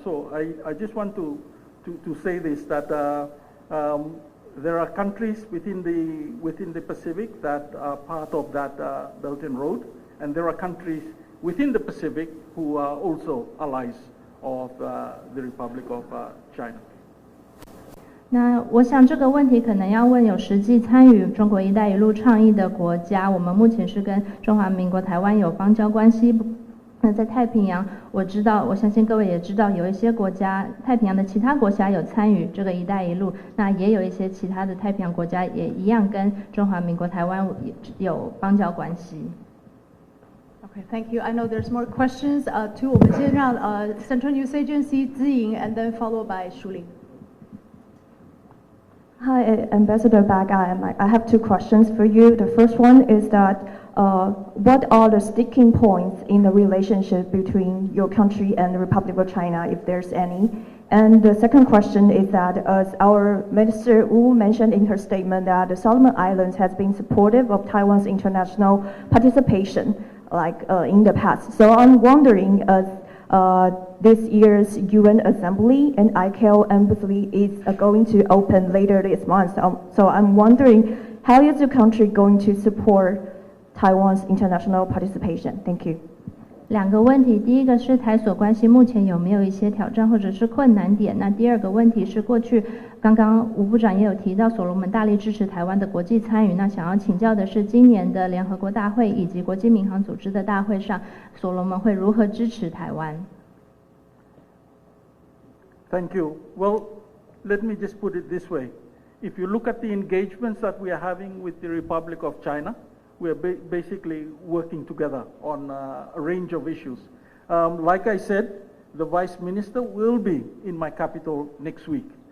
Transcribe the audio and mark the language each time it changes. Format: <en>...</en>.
<en>So I just want to say this, that there are countries within the Pacific that are part of that Belt and Road, and there are countries within the Pacific who are also allies of the Republic of China.</en> <zh>那我想这个问题可能要问有实际参与中国"一带一路"倡议的国家。我们目前是跟中华民国台湾有邦交关系。那在太平洋，我相信各位也知道，有一些国家，太平洋的其他国家有参与这个"一带一路"，那也有一些其他的太平洋国家也一样跟中华民国台湾有邦交关系。</zh> <en>Okay, thank you. I know there's more questions.</en> <zh>我们先让</zh> <en>Central News Agency 资颖 and then followed by 舒玲。 Hi, Ambassador Bag. I have two questions for you. The first one is that what are the sticking points in the relationship between your country and the Republic of China, if there's any? And the second question is that, as our Minister Wu mentioned in her statement, that the Solomon Islands has been supportive of Taiwan's international participation, in the past. So I'm wondering, this year's UN Assembly and ICAO embassy is going to open later this month. So I'm wondering, how is your country going to support Taiwan's international participation? Thank you.</en> <zh>两个问题，第一个是台所关系目前有没有一些挑战或者是困难点？那第二个问题是过去刚刚吴部长也有提到，所罗门大力支持台湾的国际参与。那想要请教的是，今年的联合国大会以及国际民航组织的大会上，所罗门会如何支持台湾</zh> <en>Thank you. Well, let me just put it this way. If you look at the engagements that we are having with the Republic of China, we are basically working together on a range of issues. Like I said, the Vice Minister will be in my capital next week.</en>